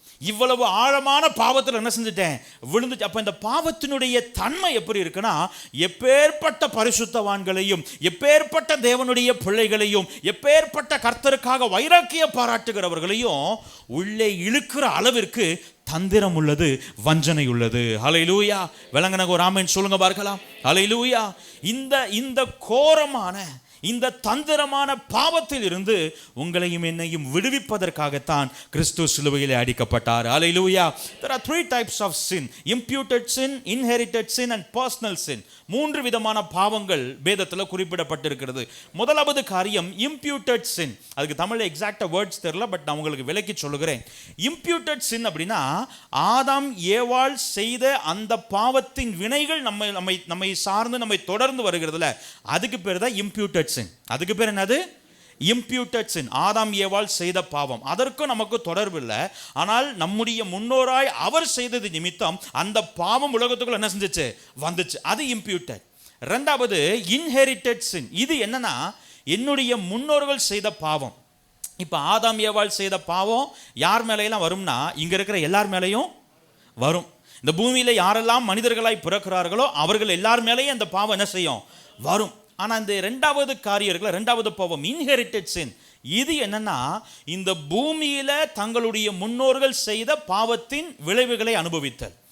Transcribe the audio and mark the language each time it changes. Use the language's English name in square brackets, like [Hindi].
[Tamil] இவ்வளவு ஆழமான பாவத்தில் என்ன செஞ்சுட்டேன், விழுந்துச்சு. அப்ப இந்த பாவத்தினுடைய தன்மை எப்படி இருக்குன்னா, எப்பேற்பட்ட பரிசுத்தவான்களையும், எப்பேற்பட்ட தேவனுடைய பிள்ளைகளையும், எப்பேற்பட்ட கர்த்தருக்காக வைராக்கிய பாராட்டுகிறவர்களையும் உள்ளே இழுக்கிற அளவிற்கு தந்திரம் உள்ளது, வஞ்சனை உள்ளது. ஹல்லேலூயா. விளங்குன ஒரு ஆமென் சொல்லுங்க பார்க்கலாம். ஹல்லேலூயா. இந்த கோரமான இந்த தந்திரமான பாவத்தில் இருந்து உங்களையும் என்னையும் விடுவிப்பதற்காகத்தான் கிறிஸ்து சிலுவையிலே அடிக்கப்பட்டார். ஹல்லேலூயா. [English] There are three types of sin: imputed sin, inherited sin and personal sin. [Tamil] மூன்று விதமான பாவங்கள் வேதத்தில் குறிப்பிடப்பட்டிருக்கிறது. முதலாவது காரியம் imputed sin. அதுக்கு தமிழ்ல [English] எக்ஸாக்ட்டா வேர்ட்ஸ் [Tamil] தெரியல, பட் நான் உங்களுக்கு விளக்கி சொல்லுகிறேன். imputed sin அப்படின்னா ஆதாம் ஏவாள் செய்த அந்த பாவத்தின் வினைகள் நம்மை சார்ந்து நம்மை தொடர்ந்து வருகிறதுல, அதுக்கு பேர் தான் imputed sin. அதுக்கு பேர் என்னது? imputed sin. ஆதாம் ஏவாள் செய்த பாவம், அதற்கும் நமக்கு தொடர்பு இல்லை. ஆனால் நம்முடைய முன்னோராய் அவர் செய்தது நிமித்தம் அந்த பாவம் உலகத்துக்குள்ள என்ன செஞ்சிச்சு? வந்துச்சு. அது imputed. ரெண்டாவது inherited sin. இது என்னன்னா என்னுடைய முன்னோர்கள் செய்த பாவம். இப்போ ஆதாம் ஏவாள் செய்த பாவம் யார் மேலையெல்லாம் வரும்னா இங்க இருக்கிற எல்லார் மேலையும் வரும். இந்த பூமியில யாரெல்லாம் மனிதர்களாய் பிறக்கிறார்களோ அவர்கள் எல்லார் மேலேயும் அந்த பாவம் என்ன செய்யும்? வரும். ஆனால் இந்த ரெண்டாவது காரியம் இருக்குல்ல, ரெண்டாவது பாவம் இன்ஹெரிட்டட் சின், இது என்னன்னா இந்த பூமியில தங்களுடைய முன்னோர்கள் செய்த பாவத்தின் விளைவுகளை அனுபவித்தல்.